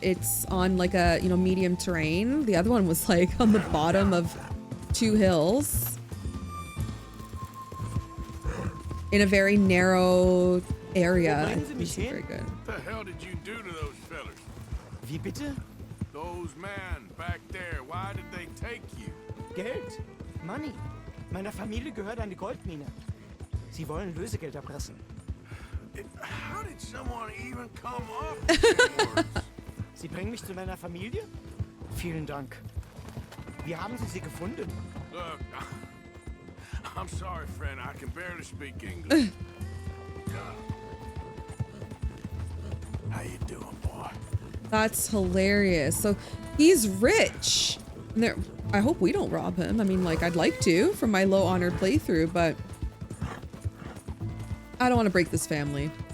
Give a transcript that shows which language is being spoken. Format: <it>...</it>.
<en>It's on like a, you know, medium terrain. The other one was like on the bottom of 2 hills in a very narrow area.</en> <de>Wo bringen Sie mich</de> <en>This is very</en> <de>hin?</de> <en>good. What the hell did you do to those fellers?</en> <de>Wie bitte?</de> <en>Those men back there, why did they take you?</en> <de>Geld. Money. Meiner Familie gehört eine Goldmine. Sie wollen Lösegeld erpressen.</de> <en>How did someone even come up with them words?</en> <de>Sie bringen mich zu meiner Familie? Vielen Dank. Wie haben Sie sie gefunden?</de> <en>Look, I'm sorry, friend. I can barely speak English. How you doing, boy? That's hilarious. So he's rich. And there, I hope we don't rob him. I mean, like, I'd like to from my low honored playthrough, but I don't want to break this family.</en>